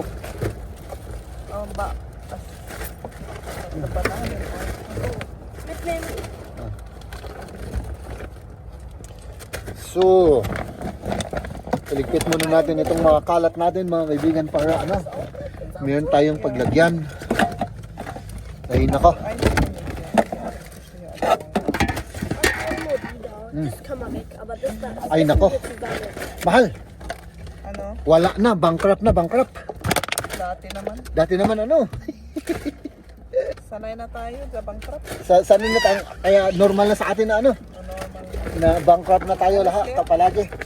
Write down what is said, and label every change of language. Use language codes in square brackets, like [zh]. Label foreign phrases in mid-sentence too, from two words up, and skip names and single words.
[tl] Oh, ba? Ano ba na? So, iligpit muna natin itong mga kalat natin, mga kaibigan, para ano, meron tayong paglagyan. Ay, nako. [de] Das kann man weg, aber das da ist [tl] Ay, nako. Mahal, Ano? wala na, bankrupt na, bankrupt. Dati naman. Dati naman ano, Sanay na tayo sa bankrupt. sa amin na tayo, kaya normal na sa atin na ano, Ano naman? na bankrupt na tayo lahat, palagi.